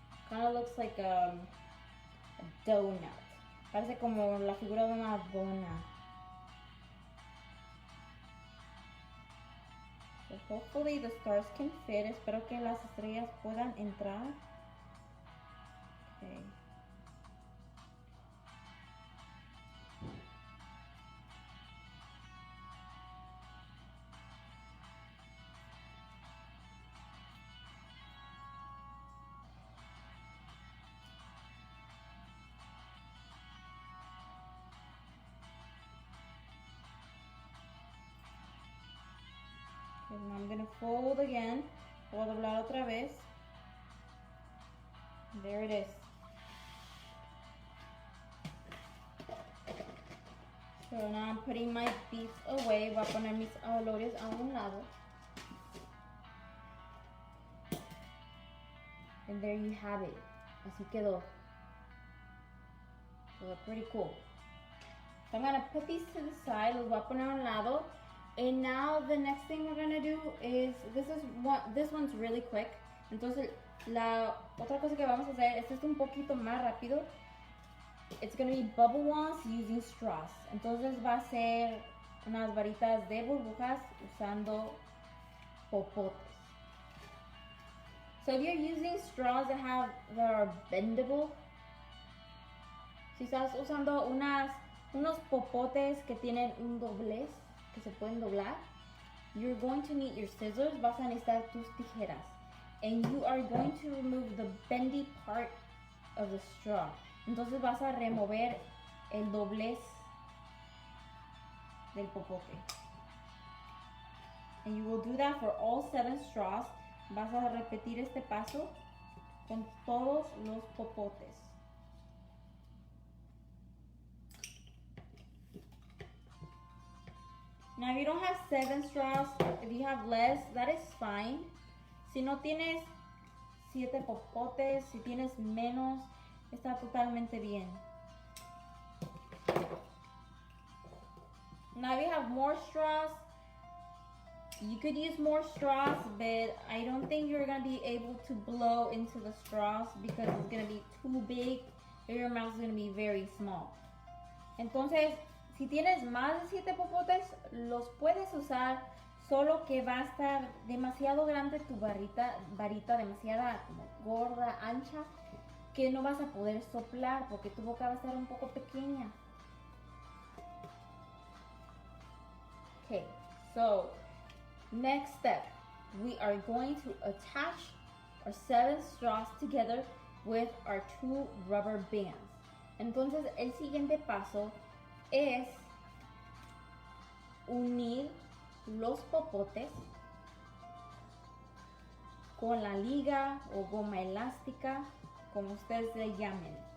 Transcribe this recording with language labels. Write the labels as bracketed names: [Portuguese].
[English] Kind of looks like a donut. [Spanish] Parece como la figura de una dona. [English] So hopefully the stars can fit. [Spanish] Espero que las estrellas puedan entrar. [English] Okay. And I'm gonna fold again. [Spanish] Voy a doblar otra vez. [English] There it is. So now I'm putting my beef away. [Spanish] Voy a poner mis olores a un lado. [English] And there you have it. [Spanish] Así quedó. [English] So they're pretty cool. So I'm gonna put these to the side. [Spanish] Los voy a poner a un lado. [English] And now the next thing we're gonna do is, this one's really quick. [Spanish] Entonces la otra cosa que vamos a hacer, esto es un poquito más rápido. [English] It's gonna be bubble wands using straws. [Spanish] Entonces va a ser unas varitas de burbujas usando popotes. [English] So if you're using straws that are bendable, [Spanish] si estás usando unos popotes que tienen un doblez, que se pueden doblar, [English] you're going to need your scissors. [Spanish] Vas a necesitar tus tijeras. [English] And you are going to remove the bendy part of the straw. [Spanish] Entonces vas a remover el doblez del popote. [English] And you will do that for all 7 straws. [Spanish] Vas a repetir este paso con todos los popotes. [English] Now, if you don't have 7 straws, if you have less, that is fine. [Spanish] Si no tienes 7 popotes, si tienes menos, está totalmente bien. [English] Now, if you have more straws, you could use more straws, but I don't think you're going to be able to blow into the straws because it's going to be too big and your mouth is going to be very small. [Spanish] Entonces, si tienes más de 7 popotes, los puedes usar, solo que va a estar demasiado grande tu varita demasiada como gorda, ancha, que no vas a poder soplar porque tu boca va a estar un poco pequeña. [English] Okay, so next step, we are going to attach our 7 straws together with our 2 rubber bands. [Spanish] Entonces el siguiente paso es unir los popotes con la liga o goma elástica, como ustedes le llamen.